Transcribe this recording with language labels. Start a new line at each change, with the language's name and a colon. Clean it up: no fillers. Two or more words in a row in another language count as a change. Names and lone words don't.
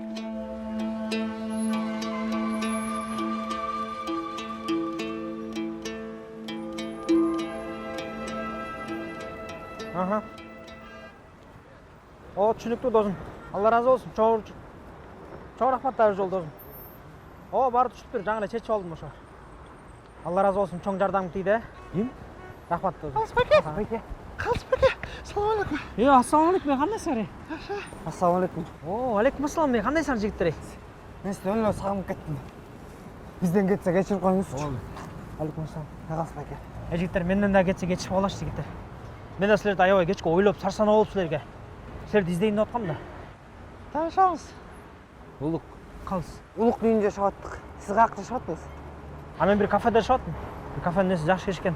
Kyrgyz: Түшүнүктүү досум. Алла разы болсун. Чоң рахматтар жол досум. Баары түшүп бер, жаңы эле чечип алдым ошо. Алла разы болсун, чоң жардамың тийди. Рахмат досум. Қалысбеке, салам алейкум. Ассалам алейкум, кандайсың? Ассалам алейкум. Алейкум ассалам, кандайсың жигиттер?
Kazakh: Мен сізді өлі сағынып кеттім. Бізден кетсе кешіріп қойыңызшы.
Kyrgyz: Алейкум ассалам. Қалысбеке. Жигиттер, менден да кетсе кечип алашы жигиттер. Мен да силерди аябай кечке ойлоп сарсанаа болуп силерге. Силерди издейин деп аткам да. Танышабыз. Улук. Калыс. Улук үйүндө жашап аттык. Сиз каякта жашап аттыңыз? Мен бир кафеде жашап аттым. Бир кафенин нерси жакшы кечкен.